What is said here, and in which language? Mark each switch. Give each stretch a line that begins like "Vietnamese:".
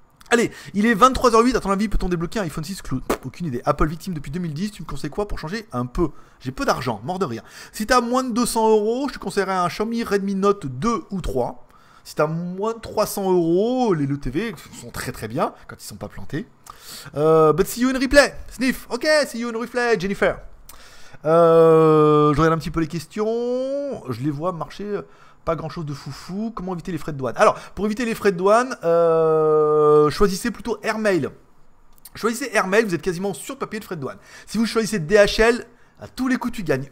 French: Allez, il est 23h08, à ton avis, peut-on débloquer un iPhone 6 Cloud? Aucune idée. Apple victime depuis 2010, tu me conseilles quoi pour changer un peu? J'ai peu d'argent, mort de rire. Si t'as moins de 200 €, je te conseillerais un Xiaomi Redmi Note 2 ou 3. Si t'as moins de 300 €, les LeTV sont très très bien, quand ils sont pas plantés.
English: But see you in replay. Sniff, ok, see you in replay, Jennifer.
French: Je regarde un petit peu les questions, je les vois marcher... Pas grand chose de foufou. Comment éviter les frais de douane? Alors, pour éviter les frais de douane, choisissez plutôt Airmail. Choisissez Airmail, vous êtes quasiment sur le papier de frais de douane. Si vous choisissez DHL, à tous les coups tu gagnes.